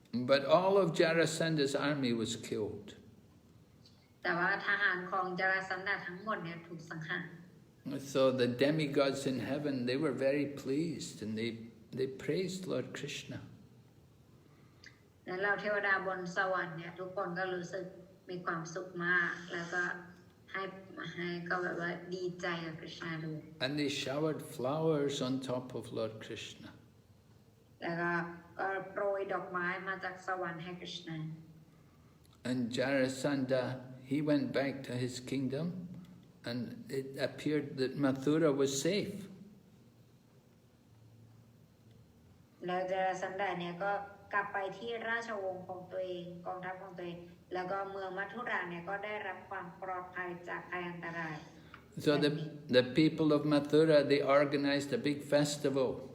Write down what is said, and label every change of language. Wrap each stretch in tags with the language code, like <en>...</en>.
<en>But all of Jarasandha's army was killed.</en> <th>แต่ว่าทหารของจาราสันดาทั้งหมดเนี่ยถูกสังหาร</th> <en>So the demigods in heaven, they were very pleased and they praised Lord Krishna.</en> <th>และเราเทวดาบนสวรรค์เนี่ยทุกคนก็รู้สึกมีความสุขมากแล้วก็ให้ก็แบบว่าดีใจกับคริชนาด้วย</th> <en>And they showered flowers on top of Lord Krishna.</en> <th>แล้วก็โปรยดอกไม้มาจากสวรรค์ให้คริชนา</th> <en>And Jarasandha, he went back to his kingdom and it appeared that Mathura was safe.</en> <th>แล้วจาราสันดาเนี่ยก็กลับไปที่ราชวงศ์ของตัวเองกองทัพของตัวเองแล้วก็เมืองมัทุราเนี่ยก็ได้รับความปลอดภัยจากภัยอันตราย</th> <en>So the people of Mathura, they organized a big festival.</en>